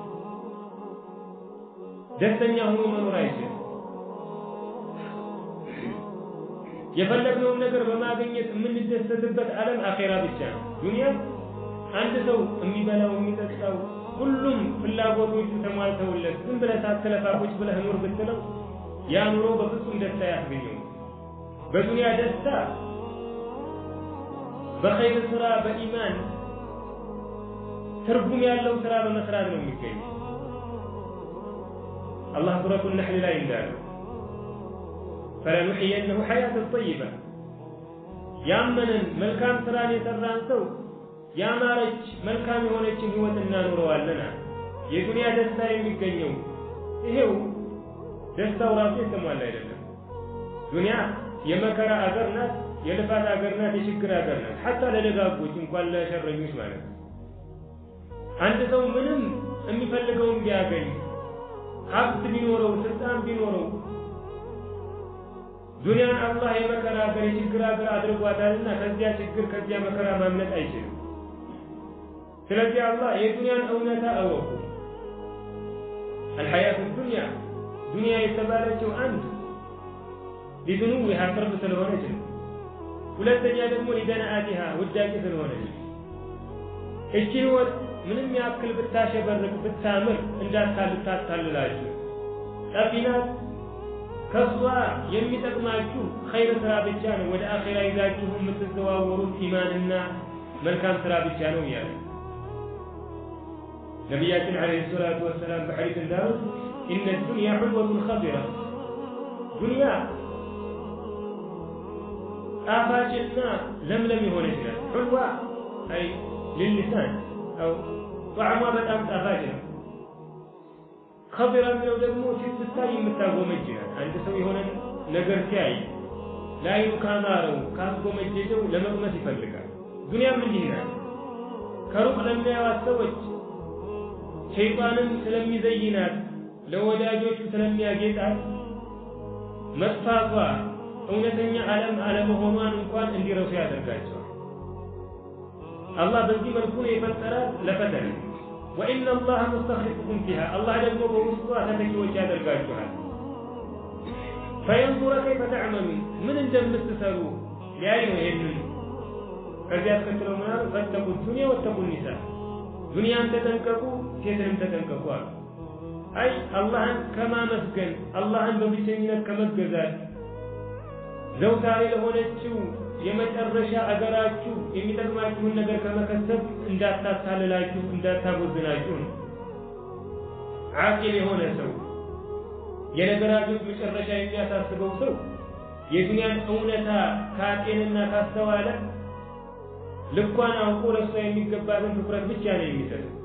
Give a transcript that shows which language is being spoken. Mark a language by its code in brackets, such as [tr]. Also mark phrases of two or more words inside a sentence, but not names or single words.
[am] ደስተኛ ሆኖ መኖር አይችልም። የፈለግነውን ነገር በማግኘት የምንደሰትበት ዓለም አኺራ ብቻ ነው። ዱንያ አንድ ሰው የሚበላው የሚጠጣው ሁሉም ፍላጎቶቹ ተሟልተውለት ዝም ብለህ ሳትለፋ ቁጭ ብለህ ኑር ብትለው ያ ኑሮ በፍጹም ደስታ ያስገኘው። በዱንያ ደስታ በኸይር ስራ በኢማን ትርጉም ያለው ስራ በመስራት ነው የሚገኘው። አላህ ሱረቱ ነህል ላይ እንዳለው [ar] فلنحيينه حياة طيبة [am] ያመነን መልካም ስራን የሰራን ሰው ያማረች መልካም የሆነችን ህይወት እናኖረዋለን። የዱንያ ደስታ የሚገኘው ይሄው ደስታው ራሱ የተሟላ አይደለም። ዱንያ የመከራ አገር ናት፣ የልፋት አገር ናት፣ የችግር አገር ናት። ሐታ ለደጋጎች እንኳን ለሸረኞች ማለት ነው። አንድ ሰው ምንም የሚፈልገውን ቢያገኝ ሀብት ቢኖረው ስልጣን ቢኖረው ዱንያን አላህ የመከራ አገር የችግር አገር አድርጓታልና ከዚያ ችግር ከዚያ መከራ ማምለጥ አይችልም። ስለዚህ አላህ የዱንያን እውነታ አወቁ። [ar] الحياة الدنيا [am] ዱንያ የተባለችው አንድ ሊዱኑሃ ቅርብ ስለሆነች ነው። ሁለተኛ ደግሞ ሊደናአቲሃ ውዳቂ ስለሆነች እቺ ህይወት ምንም ያክል ብታሸበርቅ ብታምር እንዳታልላችሁ ጠፊናት ከሷ የሚጠቅማችሁ ኸይር ስራ ብቻ ነው። ወደ አኺራ ይዛችሁ የምትዘዋወሩት ኢማንና መልካም ስራ ብቻ ነው ያለ ነብያችን [ar] عليه الصلاة والسلام [am] በሐዲስ እንዳሉት [ar] إن الدنيا حلوة خضرة [am] ዱንያ ጣፋጭና ለምለም የሆነች ናት። [ar] حلوة أي للسان أو طعمها [am] በጣም ጣፋጭ ነው። خضرة ነው ደግሞ ሲታይ የምታጎመጅ ናት። አንድ ሰው የሆነ ነገር ሲያይ ላዩ ካማረው ካስጎመጀው ለመቅመስ ይፈልጋል። ዱንያም እንዲህ ናት። ከሩቅ ለሚያዩት ሰዎች ሸይጣንም ስለሚዘይናት ለወዳጆቹ ስለሚያጌጣት መጥፋቷ እውነተኛ ዓለም አለመሆኗን እንኳን እንዲረሱ ያደርጋቸዋል። አላህ በዚህ መልኩ ነው የፈጠራት ለፈተና [ar] وإن الله مستخلفكم فيها الله [am] ደግሞ በውስጧ ተተኪዎች ያደርጋቸዋል። [ar] فينظر كيف تعملون [am] ምን እንደምትሰሩ ሊያይ ነው። ይሄንን ከዚያ አስከትለው ምናምን ፈተቁት ዱንያ [ar] واتقوا النساء [am] ዱንያን ተጠንቀቁ ሴትንም ተጠንቀቁ አሉ። አይ አላህን ከማመስገን አላህን በብቸኝነት ከመገዛት ዘውታሪ ለሆነችው የመጨረሻ አገራችሁ የሚጠቅማችሁን ነገር ከመከሰብ እንዳታታልላችሁ እንዳታጎዝናችሁ ነው። ዓቂል የሆነ ሰው የነገራችሁ መጨረሻ የሚያሳስበው ሰው የዱንያን እውነታ ካጤንና ካስተዋለ ልኳን አውቆ ለሷ የሚገባትን ትኩረት ብቻ ነው የሚሰጠው።